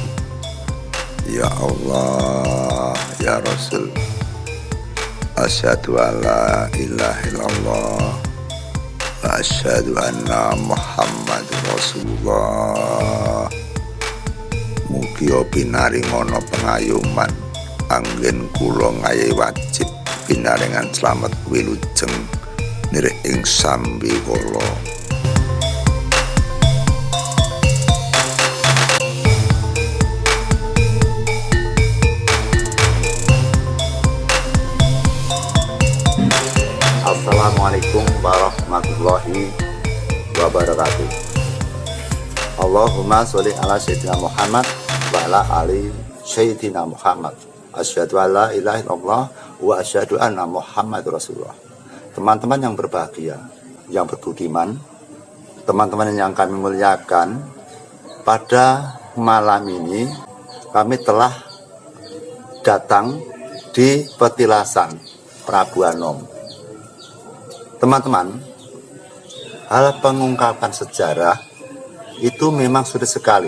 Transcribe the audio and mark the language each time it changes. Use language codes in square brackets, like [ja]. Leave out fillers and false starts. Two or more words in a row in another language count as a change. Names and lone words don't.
[ar] يا الله، يا رسول, أشهد أن لا إله إلا الله وأشهد أن محمدا رسول الله. [jv] Mugi pinaringana pengayuman anggen kula ngayahi wajib pinaringan slamet wilujeng nirih ing sambikala. [ar] السلام عليكم ورحمة الله وبركاته. اللهم صل على سيدنا محمد وعلى آل سيدنا محمد. أشهد أن لا إله إلا الله وأشهد أن محمدا رسول الله. [id] Teman-teman yang berbahagia, yang berbudiman, teman-teman yang kami muliakan, pada malam ini kami telah datang di petilasan Prabu Anom. Teman-teman, hal pengungkapan sejarah itu memang sulit sekali.